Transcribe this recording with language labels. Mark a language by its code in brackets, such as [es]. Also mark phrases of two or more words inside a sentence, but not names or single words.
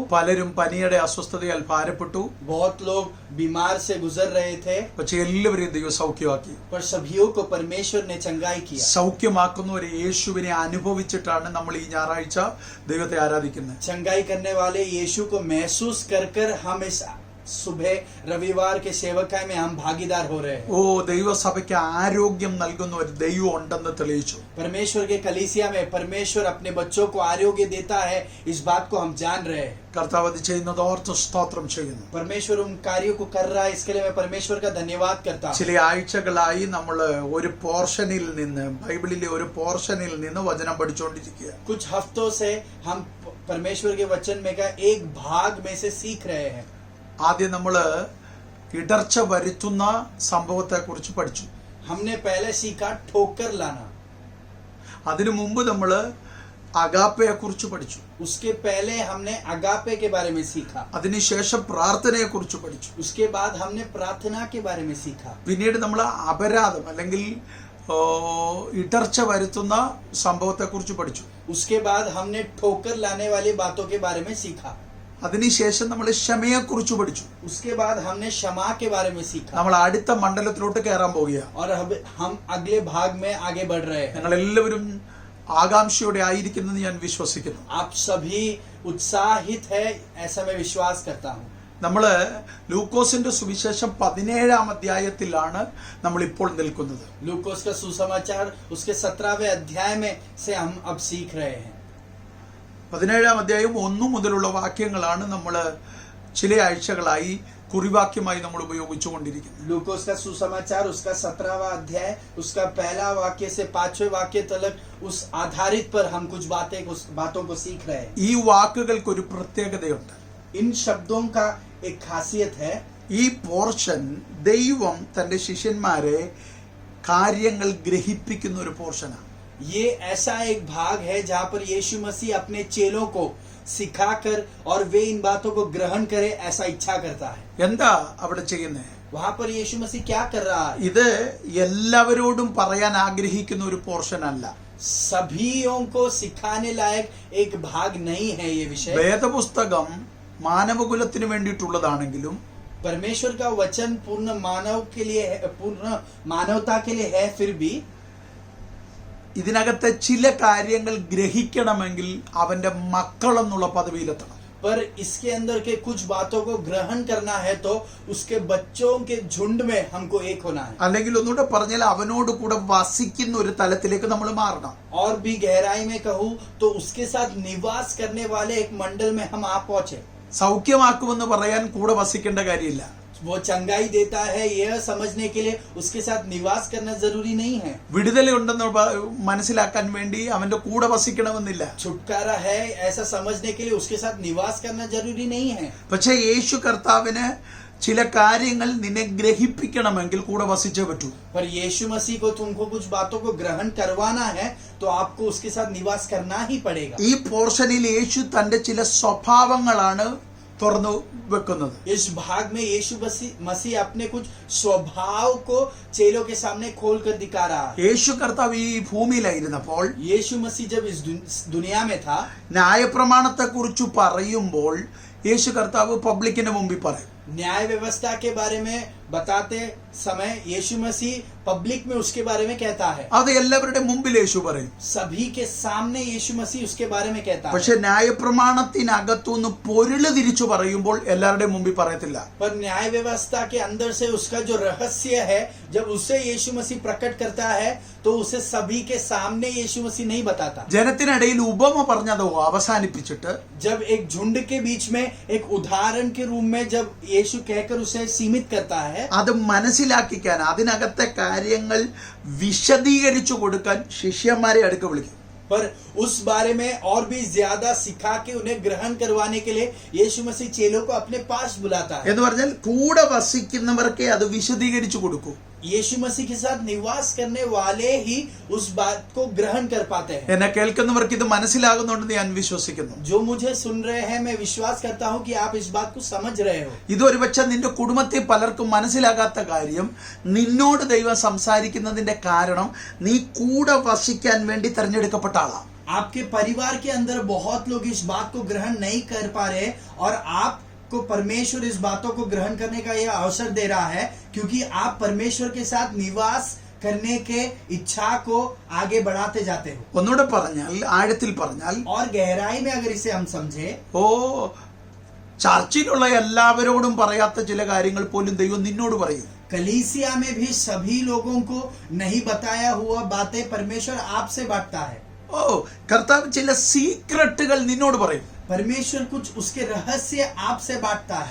[ml] പലരും പനിയുടെ അസ്വസ്ഥതയാൽ ഭാരപ്പെട്ടു. [hi] बहुत लोग बीमार से गुजर रहे थे, [ml] പക്ഷെ എല്ലാവരെയും ദൈവം സൗഖ്യമാക്കി. [hi] पर सभी को परमेश्वर ने चंगाई किया। [ml] സൗഖ്യമാക്കുന്നവരെ യേശുവിനെ അനുഭവിച്ചിട്ടാണ് നമ്മൾ ഈ ഞായറാഴ്ച ദൈവത്തെ ആരാധിക്കുന്നത്. [hi] चंगाई करने वाले यीशु को महसूस कर हम इस सुबह रविवार के सेवकाई में हम भागीदार हो रहे हैं। [ml] ദൈവസഭയ്ക്ക് ആരോഗ്യം നൽകുന്ന ഒരു ദൈവം ഉണ്ടെന്ന് തെളിയിച്ചു. [hi] परमेश्वर के कलीसिया में परमेश्वर अपने बच्चों को आरोग्य देता है, इस बात को हम जान रहे हैं। [ml] കർത്താവ് അത് ചെയ്യുന്നതോർത്ത് സ്തോത്രം ചെയ്യുന്നു. [hi] परमेश्वर उन कार्यों को कर रहा है, इसके लिए मैं परमेश्वर का धन्यवाद करता हूँ। [ml] ചില ആഴ്ചകളായി നമ്മൾ ഒരു പോർഷനിൽ നിന്ന്, ബൈബിളിലെ ഒരു പോർഷനിൽ നിന്ന് വചനം പഠിച്ചുകൊണ്ടിരിക്കുക. [hi] कुछ हफ्तों से हम परमेश्वर के वचन में का एक भाग में से सीख रहे हैं। [ml] ആദ്യം നമ്മൾ ഇടർച്ച വരുത്തുന്ന സംഭവത്തെ കുറിച്ച് പഠിച്ചു. [hi] हमने पहले सीखा ठोकर लाना। [ml] അതിനു മുമ്പ് നമ്മൾ അഗാപ്പയെ കുറിച്ച് പഠിച്ചു. [hi] उसके पहले हमने अगापे के बारे में सीखा। [ml] അതിനുശേഷം പ്രാർത്ഥനയെ കുറിച്ച് പഠിച്ചു. [hi] उसके बाद हमने प्रार्थना के बारे में सीखा। [ml] പിന്നീട് നമ്മൾ അപരാധം അല്ലെങ്കിൽ ഇടർച്ച വരുത്തുന്ന സംഭവത്തെ കുറിച്ച് പഠിച്ചു. [hi] उसके बाद हमने ठोकर लाने वाली बातों के बारे में सीखा। [ml] അതിനുശേഷം നമ്മൾ ക്ഷമയെ കുറിച്ച് പഠിച്ചു. [hi] उसके बाद हमने क्षमा के बारे में सीखा। [ml] നമ്മൾ അടുത്ത മണ്ഡലത്തിലോട്ട് കയറാൻ പോവുകയാണ്. [hi] और अब हम अगले भाग में आगे बढ़ रहे हैं। [ml] നിങ്ങൾ എല്ലാവരും ആകാംക്ഷയോടെ ആയിരിക്കുന്നെന്ന് ഞാൻ വിശ്വസിക്കുന്നു. [hi] आप सभी उत्साहित है, ऐसा मैं विश्वास करता हूँ। [ml] നമ്മള് ലൂക്കോസിന്റെ സുവിശേഷം 17-ാം അധ്യായത്തിലാണ് നമ്മൾ ഇപ്പോൾ നിൽക്കുന്നത്. [hi] लूकोस का सुसमाचार उसके 17वें अध्याय में से हम अब सीख रहे हैं। [ml] 17-ാം അധ്യായം 1 മുതലുള്ള വാക്യങ്ങളാണ് നമ്മൾ ചില ആഴ്ചകളായി കുറിവാക്യമായി നമ്മൾ ഉപയോഗിച്ചുകൊണ്ടിരിക്കുന്നത്. [hi] लूकोस का सुसमाचार उसका 17वां अध्याय, उसका पहला वाक्य से 5वें वाक्य तक उस आधारित पर हम कुछ बातों को सीख रहे हैं। [ml] ഈ വാക്കുകൾക്ക് ഒരു പ്രത്യേകതയുണ്ട്. [hi] इन शब्दों का एक खासियत है। [ml] ഈ പോർഷൻ ദൈവം തന്റെ ശിഷ്യന്മാരെ കാര്യങ്ങൾ ഗ്രഹിപ്പിക്കുന്ന ഒരു പോർഷനാണ്. [hi] ये ऐसा एक भाग है जहाँ पर यीशु मसीह अपने चेलों को सिखाकर और वे इन बातों को ग्रहण करे, ऐसा इच्छा करता है। [ml] എന്താ അവിടെ ചെയ്യുന്നത്? [hi] वहाँ पर यीशु मसीह क्या कर रहा है? [ml] ഇത് എല്ലാവരോടും പറയാൻ ആഗ്രഹിക്കുന്ന ഒരു പോർഷൻ അല്ല. [hi] सभीयों को सिखाने लायक एक भाग नहीं है ये विषय। [ml] വേദപുസ്തകം മാനവകുലത്തിന് വേണ്ടിയിട്ടുള്ളതാണെങ്കിലും [hi] परमेश्वर का वचन पूर्ण मानवता के लिए है, फिर भी [ml] ഇതിനകത്തെ ചില കാര്യങ്ങൾ ഗ്രഹിക്കണമെങ്കിൽ അവന്റെ മക്കൾ എന്നുള്ള പദവിയിലെത്തണം. [hi] पर इसके अंदर के कुछ बातों को ग्रहण करना है तो उसके बच्चों के झुंड में हमको एक होना है। [ml] അല്ലെങ്കിൽ ഒന്നുകൂടെ പറഞ്ഞാൽ അവനോട് കൂടെ വസിക്കുന്ന ഒരു തലത്തിലേക്ക് നമ്മൾ മാറണം. [hi] और भी गहराई में कहूँ तो उसके साथ निवास करने वाले एक मंडल में हम आ पहुंचे. [ml] സൗഖ്യമാക്കുമെന്ന് പറയാൻ കൂടെ വസിക്കേണ്ട കാര്യമില്ല. [hi] वो चंगाई देता है यह समझने के लिए उसके साथ निवास करना जरूरी नहीं है. [ml] വിടുതലുണ്ടെന്ന് മനസ്സിലാക്കാൻ വേണ്ടി അവന്റെ കൂടെ വസിക്കണമെന്നില്ല. [hi] छुटकारा है ऐसा समझने के लिए उसके साथ निवास करना जरूरी नहीं है. [ml] പക്ഷേ യേശു കർത്താവിന് ചില കാര്യങ്ങൾ നിന്നെ ഗ്രഹിപ്പിക്കണമെങ്കിൽ കൂടെ വസിച്ചേ പറ്റൂ. [hi] पर यीशु मसीह को तुमको कुछ बातों को ग्रहण करवाना है तो आपको उसके साथ निवास करना ही पड़ेगा. [ml] ഈ പോർഷനിൽ യേശു തന്റെ ചില സ്വഭാവങ്ങളാണ് തുറന്നു വെക്കുന്നത്. [hi] इस भाग में यीशु मसीह अपने कुछ स्वभाव को चेलों के सामने खोल कर दिखा रहा है. [ml] യേശു കർത്താവ് ഈ ഭൂമിയിലായിരുന്നപ്പോൾ [hi] यीशु मसीह जब इस दुनिया में था, [ml] ന്യായപ്രമാണത്തെ കുറിച്ച് പറയുമ്പോൾ യേശു കർത്താവ് പബ്ലിക്കിന് മുമ്പിൽ പറയും. [hi] न्याय व्यवस्था के बारे में बताते समय यीशु मसीह पब्लिक में उसके बारे में कहता है. [ml] അത് എല്ലാവരുടെ മുമ്പിൽ യേശു പറയും. [hi] सभी के सामने यीशु मसीह उसके बारे में कहता है. [ml] പക്ഷെ ന്യായപ്രമാണത്തിനകത്തുനിന്ന് പൊരുള് തിരിച്ചു പറയുമ്പോൾ എല്ലാവരുടെയും മുമ്പിൽ പറയത്തില്ല. [hi] पर न्याय व्यवस्था के अंदर से उसका जो रहस्य है जब उसे यीशु मसीह प्रकट करता है तो उसे सभी के सामने यीशु मसीह नहीं बताता. [ml] ജനത്തിനിടയിൽ ഉപമ പറഞ്ഞത് അവസാനിപ്പിച്ചിട്ട് [hi] जब एक झुंड के बीच में एक उदाहरण के रूप में जब यीशु कहकर उसे सीमित करता है, [ml] അത് മനസ്സിലാക്കിക്കാൻ അതിനകത്തെ കാര്യങ്ങൾ വിശദീകരിച്ചു കൊടുക്കാൻ ശിഷ്യന്മാരെ അടുക്ക വിളിക്കും. [hi] पर उस बारे में और भी ज्यादा सिखा के उन्हें ग्रहण करवाने के लिए यीशु मसीह चेलों को अपने पास बुलाता है. [ml] എന്ന് പറഞ്ഞാൽ കൂടെ വസിക്കുന്നവർക്കേ അത് വിശദീകരിച്ചു കൊടുക്കൂ. [hi] यीशु मसीह के साथ निवास करने वाले ही उस बात को ग्रहण कर पाते हैं. [ml] എന്നെ കേൾക്കുന്നവർക്ക് ഇത് മനസ്സിലാകുന്നുണ്ടെന്ന് ഞാൻ വിശ്വസിക്കുന്നു. [hi] जो मुझे सुन रहे हैं मैं विश्वास करता हूं कि आप इस बात को समझ रहे हो. [ml] ഇതൊരു പക്ഷെ നിന്റെ കുടുംബത്തിൽ പലർക്കും മനസ്സിലാകാത്ത കാര്യം, നിന്നോട് ദൈവം സംസാരിക്കുന്നതിന്റെ കാരണം നീ കൂടെ വസിക്കാൻ വേണ്ടി തെരഞ്ഞെടുക്കപ്പെട്ട ആളാണ്. [hi] आपके परिवार के अंदर बहुत लोग इस बात को ग्रहण नहीं कर पा रहे और आप को परमेश्वर इस बातों को ग्रहण करने का यह अवसर दे रहा है क्योंकि आप परमेश्वर के साथ निवास करने के इच्छा को आगे बढ़ाते जाते हो. [ml] ഒന്നുകൂടെ പറഞ്ഞാൽ, ആഴത്തിൽ പറഞ്ഞാൽ, [hi] और गहराई में अगर इसे हम समझे, [ml] ചർച്ചിലുള്ള എല്ലാവരോടും പറയാത്ത ചില കാര്യങ്ങൾ പോലും ദൈവം നിന്നോട് പറയും. [hi] कलीसिया में भी सभी लोगों को नहीं बताया हुआ बातें परमेश्वर आपसे बांटता है. [ml] കർത്താവ് ചില സീക്രട്ടുകൾ നിന്നോട് പറയും. [hi] परमेश्वर कुछ उसके रहस्य आपसे बांटता है.